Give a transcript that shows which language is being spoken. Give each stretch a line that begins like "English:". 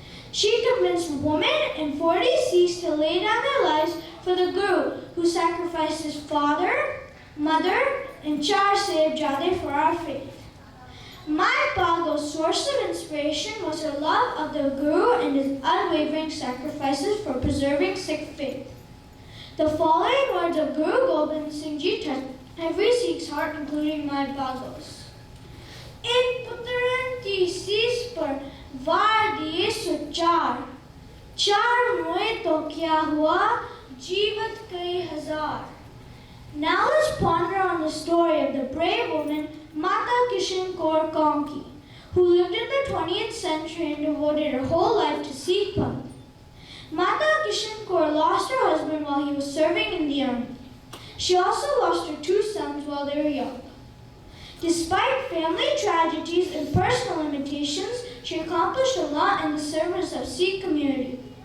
English: She convinced women and 40 Sikhs to lay down their lives for the Guru, who sacrificed his father, mother, and 4 Sahibzade for our faith. Mai Bhago's source of inspiration was her love of the Guru and his unwavering sacrifices for preserving Sikh faith. The following words of Guru Gobind Singh Ji touched every Sikh's heart, including Mai Bhago's.
Hindi: एक पुत्रन की शीश पर वार दिए सुचार, चार मोए तो क्या हुआ, जीवत कई हजार.
English: Now let's ponder on the story of the brave woman Mata Kishan Kaur Konki, who lived in the 20th century and devoted her whole life to Sikh Panth. Mata Kishan Kaur lost her husband while he was serving in the army. She also lost her 2 sons while they were young. Despite family tragedies and personal limitations, she accomplished a lot in the service of Sikh community.